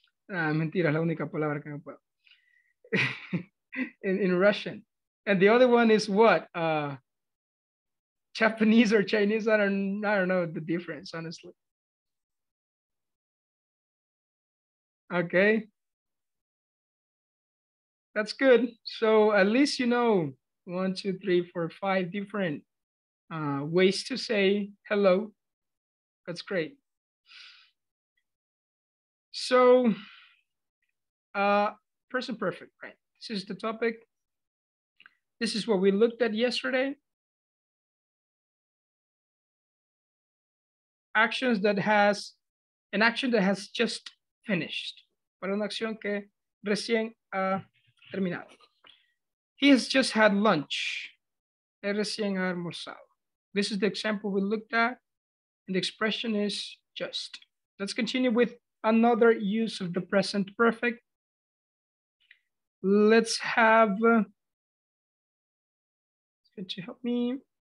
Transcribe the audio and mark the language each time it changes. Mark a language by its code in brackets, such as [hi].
[es] Mentira, es la única palabra que me puedo. [en] in Russian. And the other one is what? Japanese or Chinese? I don't know the difference, honestly. Okay. That's good. So at least you know 1, 2, 3, 4, 5 different ways to say hello. That's great. So present perfect, right? This is the topic. This is what we looked at yesterday. Actions that has, an action that has just finished. [es] Para una acción que recién ha terminado. [en] He has just had lunch. [es] Él recién ha almorzado. [en] This is the example we looked at, and the expression is just. Let's continue with another use of the present perfect. Let's have, going to help me.